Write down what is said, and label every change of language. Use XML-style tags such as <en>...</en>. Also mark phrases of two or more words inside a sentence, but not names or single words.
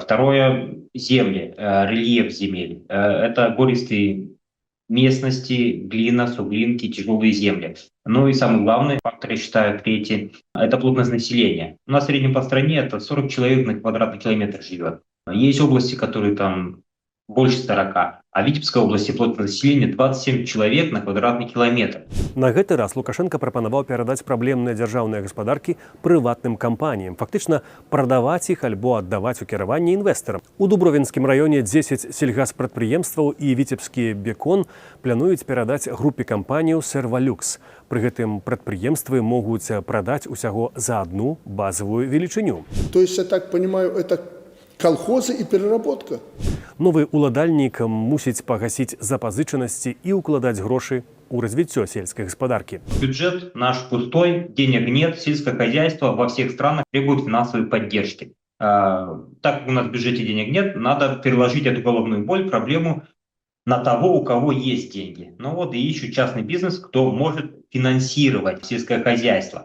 <ru>Второе, земли, рельеф земель. Это гористые местности, глина, суглинки, тяжелые земли. Ну и самый главный фактор, я считаю, третий, это плотность населения. У нас в среднем по стране это 40 человек на квадратный километр живет. Есть области, которые там больше 40, а в Витебской области плотность населения 27 человек на квадратный километр.</ru> <be>На гэты раз Лукашенко прапанаваў перадаць праблемныя дзяржаўныя гаспадаркі прыватным кампаніям, фактычна прадаваць іх альбо аддаваць у кіраванне інвестарам. У Дубровінскім раёне 10 сельгаспрадпрыемстваў і Віцебскі бекон плануюць перадаць групе кампанію «Сервалюкс». Пры гэтым прадпрыемствы могуць прадаць усяго за одну базовую велічыню.</be> <ru>То есть, я так понимаю, это колхозы и переработка?</ru> <be>Новы уладальнік мусіць пагасіць запазычанасці і укладаць грошы у развіццё сельскай гаспадаркі.</be> <ru>Бюджет наш пустой, денег нет, сельское хозяйство во всех странах требует финансовой поддержки. Так как у нас в бюджете денег нет, надо переложить эту головную боль, проблему на того, у кого есть деньги. И ищут частный бизнес, кто может финансировать сельское хозяйство.</ru>